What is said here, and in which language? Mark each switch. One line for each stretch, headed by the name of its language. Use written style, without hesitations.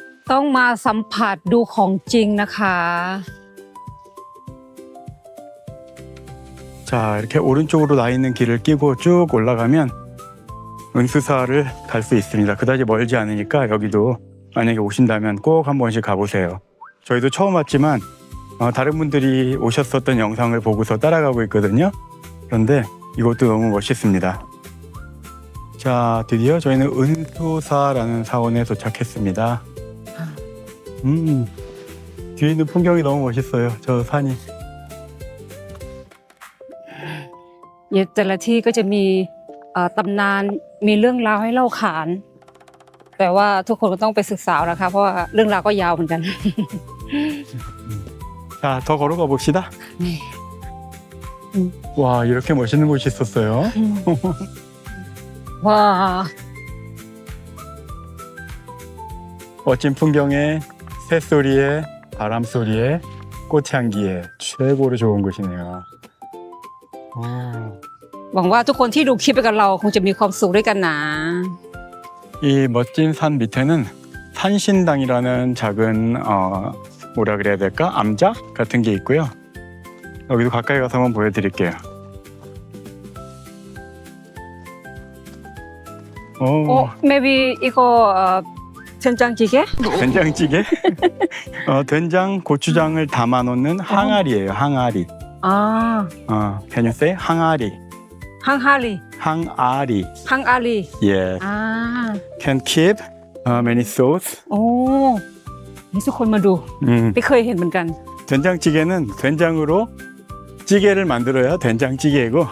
Thai: ต้องมาสัมผัสดูของจริงนะคะ
Korean: 자, 이렇게 오른쪽으로 나 있는 길을 끼고 쭉 올라가면 은수사를 갈 수 있습니다. 그다지 멀지 않으니까 여기도 만약에 오신다면 꼭 한 번씩 가보세요. 저희도 처음 왔지만 다른 분들이 오셨었던 영상을 보고서 따라가고 있거든요. 그런데 이것도 너무 멋있습니다. 자, 드디어 저희는 은수사라는 사원에 도착했습니다. 뒤에 있는 풍경이 너무 멋있어요. 저 산이.
Thai: แต่ละที่ก็จะมีตำนานมีเรื่องราวให้เล่าขาน แต่ว่าทุกคนก็ต้องไปศึกษานะคะ เพราะว่าเรื่องราวก็ยาวเหมือนกัน
Korean: 자, 더 걸어가 봅시다. 네. 와, 이렇게 멋있는 곳이 있었어요. 와, 멋진 풍경에 새소리에 바람소리에 꽃향기에 최고로 좋은 곳이네요.
Thai: หวังว่าทุกคนที่ดูคลิปไปกับเราคงจะมีความสุขด้วยกันนะ
Korean: 이 멋진 산 밑에는 산신당이라는 작은 뭐라 그래야 될까? 암작 같은 게 있고요. 여기도 가까이 가서 한번 보여드릴게요.
English: maybe
Korean: 이거 된장찌개? 된장찌개? 된장, 고추장을 담아놓는 항아리예요. 항아리. 아,
English: Can you say 항아리?
Korean: 항아리. 항아리. 항아리.
English: Yes. 아, Can keep many sauce.
Thai: โอ้นี่ทุกคนมาดู ไม่เคยเห็นเหมือนกัน
Korean: 된장찌개는 된장으로 찌개를 만들어야 된장찌개이고.